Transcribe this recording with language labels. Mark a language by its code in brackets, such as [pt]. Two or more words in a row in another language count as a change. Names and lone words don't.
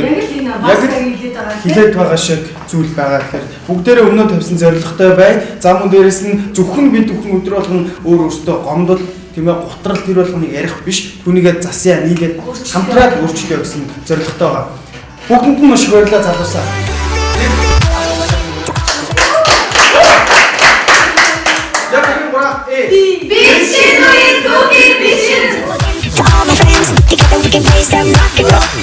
[mn] Яг хилээд байгаа шиг зүйл байгаа. Тэгэхээр бүгдээрээ өмнөө тавьсан зорилготой бай. Зам мөн дээрээс нь зөвхөн бид бүхэн өдөр болгон өөр өөртөө гомдол тийм ээ гутрал тэр болгоныг ярих биш. Түүнийгээ засъя нийлээд хамтраад өөрчлөе гэсэн зорилготой байгаа. Бүгдэнд нь маш их баярлалаа залуусаа. [en] To all my friends, together we can play some rock and roll.